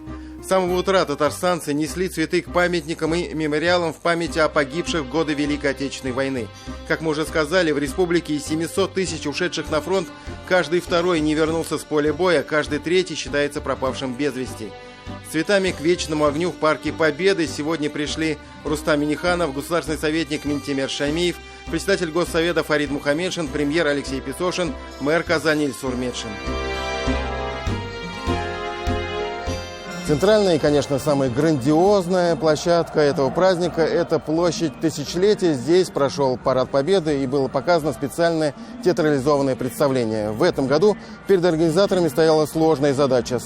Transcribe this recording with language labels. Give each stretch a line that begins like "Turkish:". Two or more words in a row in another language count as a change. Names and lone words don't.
Russian: С самого утра татарстанцы несли цветы к памятникам и мемориалам в память о погибших в годы Великой Отечественной войны. Как мы уже сказали, в республике из 700 тысяч ушедших на фронт каждый второй не вернулся с поля боя, каждый третий считается пропавшим без вести. С цветами к вечному огню в Парке Победы сегодня пришли Рустам Минниханов, государственный советник Минтимер Шаймиев, председатель Госсовета Фарид Мухамедшин, премьер Алексей Песошин, мэр Казани Ильсур Медшин. Центральная и, конечно, самая грандиозная площадка этого праздника – это площадь Тысячелетия. Здесь прошел Парад Победы и было показано специальное театрализованное представление. В этом году перед организаторами стояла сложная задача.